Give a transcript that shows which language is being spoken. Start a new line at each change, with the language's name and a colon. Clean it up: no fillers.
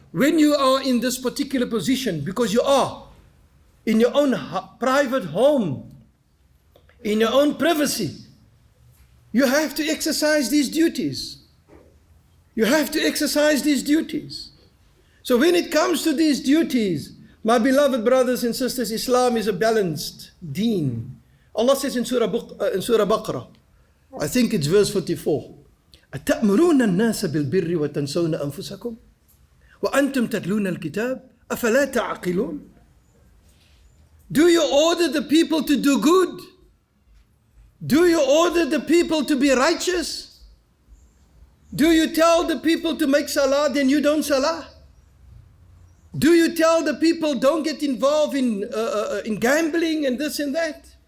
English: When you are in this particular position, because you are in your own private home, in your own privacy, you have to exercise these duties. You have to exercise these duties. So when it comes to these duties, my beloved brothers and sisters, Islam is a balanced deen. Allah says in Surah Baqarah, I think it's verse 44,
Arabic: أَتَأْمُرُونَ النَّاسَ بِالْبِرِّ وَتَنْسَوْنَ أَنفُسَكُمْ وَأَنْتُمْ تَتْلُونَ الْكِتَابِ أَفَلَا تَعْقِلُونَ.
English: Do you order the people to do good? Do you order the people to be righteous? Do you tell the people to make salah, then you don't salah? Do you tell the people don't get involved in gambling and this and that?